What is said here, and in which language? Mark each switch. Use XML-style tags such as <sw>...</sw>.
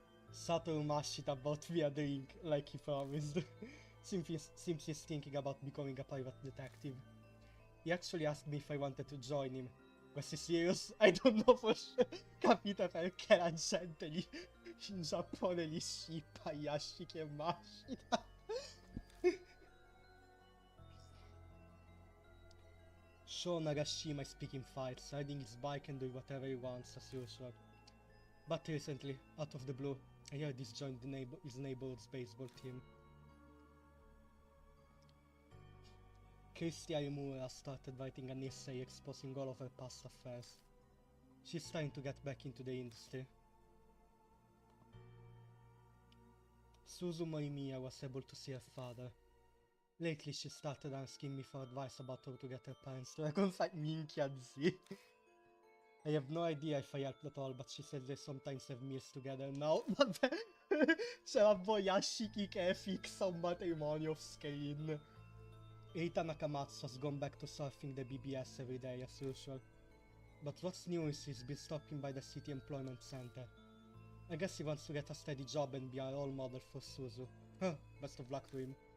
<en>Satoru Mashita bought me a drink, like he promised. Seems he's thinking about becoming a private detective. He actually asked me if I wanted to join him. Was he serious? I don't know for sure.</en> <it>Capite perché la gente lì in Giappone li shippa Yashiki e Mashita.</it> <en>Sho Nagashima is picking fights, riding his bike and doing whatever he wants as usual. But recently, out of the blue, I heard he's joined his neighborhood's baseball team. Christy Arimura started writing an essay exposing all of her past affairs. She's trying to get back into the industry. Suzu Morimiya was able to see her father. Lately she started asking me for advice about how to get her parents to reconcile.</en> <it>Minchia zi.</it> <en>I have no idea if I helped at all, but she says they sometimes have meals together now.</en> <it>Vabbè, c'è la Boyashiki che fixa un matrimonio off screen.</it> <en>Eita Nakamatsu has gone back to surfing the BBS every day as usual. But what's new is he's been stopping by the city employment center. I guess he wants to get a steady job and be a role model for Suzu. Huh, best of luck to him.</en>